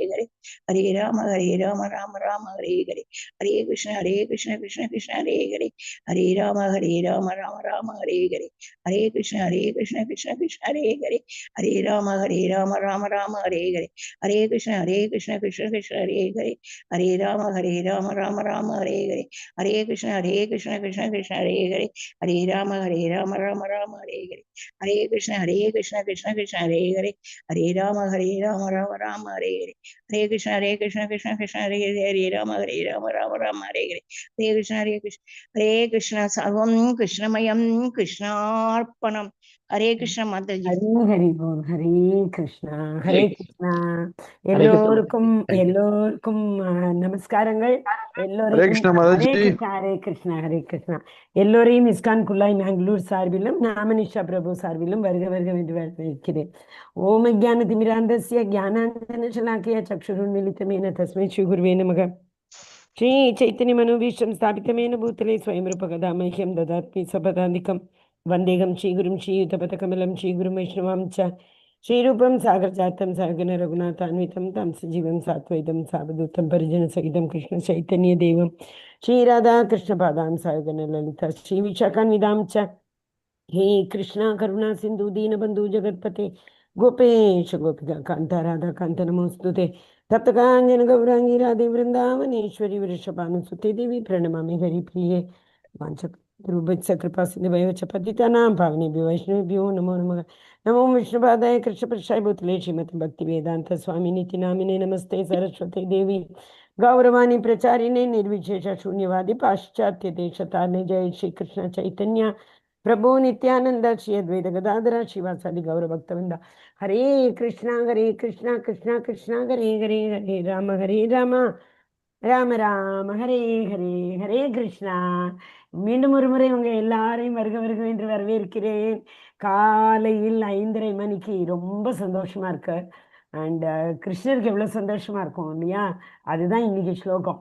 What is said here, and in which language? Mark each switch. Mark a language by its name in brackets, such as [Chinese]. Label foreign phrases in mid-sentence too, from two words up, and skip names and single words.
[Sanskrit] Hare Hare Rama Rama Hare Hare Hare Krishna Krishna Krishna Hare Hare Hare Rama Rama Hare Hare Hare Krishna Krishna Krishna Hare Hare Hare Rama Rama Hare Hare Hare Krishna Krishna Krishna Hare Hare Hare Rama Rama Hare Hare Hare Krishna Krishna Krishna Hare Hare Hare Rama Rama Hare Hare Hare Krishna Krishna Krishna Hare Hare Hare Rama Hare Rama Rama Rama Hare Hare Hare Krishna Krishna Krishna Hare Hare Hare Rama Hare Rama Rama Rama Hare Hare Hare Krishna Sarvam Krishnamayam Krishnarpanam Hare Krishna Mataji. ஹரி ஹரி போல் ஹரே கிருஷ்ணா ஹரே Hare கிருஷ்ணா. Hare Krishna [Tamil] எல்லோருக்கும் [English] Mataji. Thank you. [Tamil] எல்லோருக்கும் நமஸ்காரங்கள். [Sanskrit] Hare [Tamil] எல்லோரையும் [Sanskrit] Krishna ஹரே Mataji. கிருஷ்ணா ஹரே கிருஷ்ணா ஹரே கிருஷ்ணா. [Tamil] எல்லோரையும் இஸ்கான் குல்லாய் மேங்களூர் சார்பிலும் நாமனிஷா பிரபு சார்பிலும் வருக வருக என்று வரவேற்கிறேன். [Sanskrit] ॐ अज्ञान तिमिरान्धस्य ज्ञानाञ्जन शलाकया चक्षुरुन्मीलितं येन तस्मै श्री गुरवे नमः. श्री चैतन्य मनोऽभीष्टं स्थापितं येन भूतले स्वयं रूपः कदा मह्यं ददाति स्वपदान्तिकम् वन्देऽहं श्रीगुरोः श्रीयुतपदकमलं श्रीगुरून् वैष्णवान् च श्रीरूपं साग्रजातं सहगण रघुनाथान्वितं तं सजीवं साद्वैतं सावधूतं परिजन सहितं कृष्ण चैतन्य देवं श्रीराधा कृष्ण पादान् सहगण ललिता श्री विशाखान्वितान् च हे कृष्णा करुणा सिंधु दीनबंधु जगत्पते गोपेश गोपिका कांता राधा कांत नमोस्तुते तप्तकांजन गौरांगी राधे वृंदावनेश्वरी वृषभानुसुते देवी प्रणमामि हरिप्रिये वाञ्छाकल्पतरुभ्यश्च कृपा सिन्धुभ्यो च पतितानां पावनेभ्यो वैष्णवेभ्यो नमो नमः. नमो विष्णुपादाय कृष्णपृष्ठाय भूतले श्रीमति भक्तिवेदांत स्वामिनीति नामिने नमस्ते सरस्वती देवी गौरवाणी प्रचारिणे निर्विशेष शून्यवादी पाश्चात्य देशतारिणे जय श्री कृष्ण चैतन्य प्रभु नित्यानंद श्री अद्वैत गदाधर शिवासादि गौर भक्तवृंद. हरे कृष्णा कृष्णा कृष्णा हरे हरे हरे राम ராம ராம ஹரே ஹரே ஹரே கிருஷ்ணா. [Tamil] மீண்டும் ஒரு முறை உங்க எல்லாரையும் வருக வருக என்று வரவேற்கிறேன். காலையில் 5:30 மணிக்கு ரொம்ப சந்தோஷமா இருக்கு. அண்ட் கிருஷ்ணருக்கு எவ்வளவு சந்தோஷமா இருக்கும் இல்லையா? அதுதான் இன்னைக்கு ஸ்லோகம்.